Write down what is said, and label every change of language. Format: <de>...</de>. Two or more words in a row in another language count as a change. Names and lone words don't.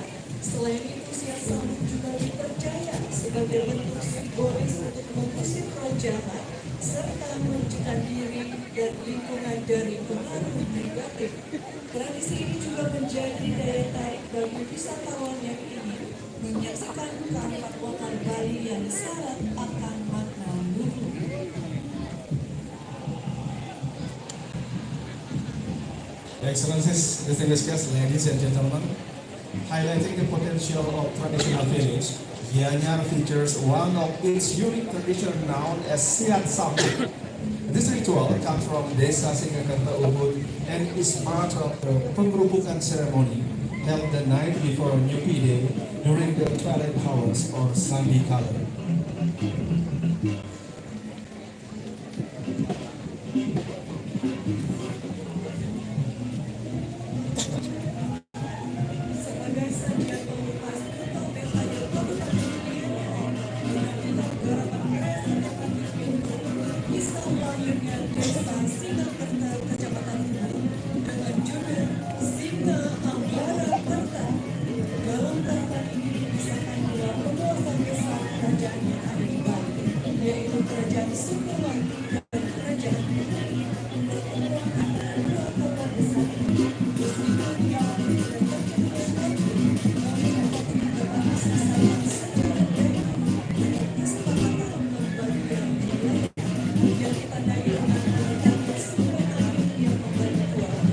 <id>Selain itu, siasambung juga dipercaya sebagai bentuk simbolis untuk mengusir roh jahat serta menunjukkan diri dan lingkungan dari pengaruh negatif. Tradisi ini juga menjadi daya tarik bagi wisatawan yang ingin menyaksikan kearifan lokal Bali yang syarat akan makna luhur.</id> <en>Excellencies, distinguished guests, ladies and gentlemen, highlighting the potential of traditional village, Gianyar features one of its unique tradition known as Siat Sambung. This ritual comes from Desa Singakerta Ubud and is part of the penggerubukan ceremony held the night before Nyepi Day during the twilight hours or Sandikala.</en> <id>Sebagai sajian pengupas ketua Betayul Kabupaten bisa melayangkan desa Singakerta Kecamatan Ubud dengan judul Singa Ambara Kerta. Dalam tahapan ini dipisahkan dua penguasa besar kerajaan yang ada di Bali, yaitu Kerajaan Sukawati dan Kerajaan Bali. Pertemuan antara dua tokoh besar ini meskipun diawali dengan pertemuan maju, namun dapat dikatakan sasaran secara baik dengan kesepakatan pembagian wilayah yang ditandai dengan adanya sumber air yang membagi dua,</id>